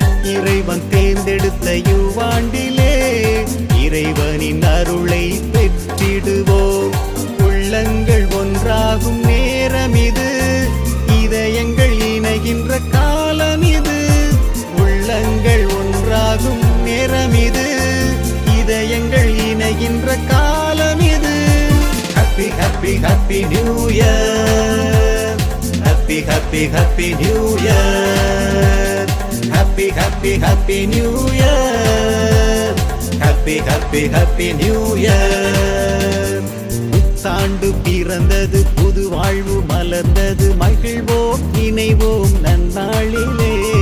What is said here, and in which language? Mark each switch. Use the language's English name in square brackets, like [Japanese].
[Tamil] இறைவன் தேர்ந்தெடுத்த இவ்வாண்டிலே இறைவனின் அருளை பெற்றிடுவோம். உள்ளங்கள் ஒன்றாகும் நேரம் இது, இதயங்கள் இணைகின்ற காலம் இது. உள்ளங்கள் ஒன்றாகும் நேரம் இது, இதயங்கள் இணைகின்ற காலம் இது. [English] Happy, happy, happy New Year. Happy, happy, happy New Year. Happy, happy, happy New Year. Happy, happy, happy New Year. [Tamil] புத்தாண்டு பிறந்தது, புது வாழ்வு மலர்ந்தது, மகிழ்வோம் இணைவோம் நன்னாளிலே.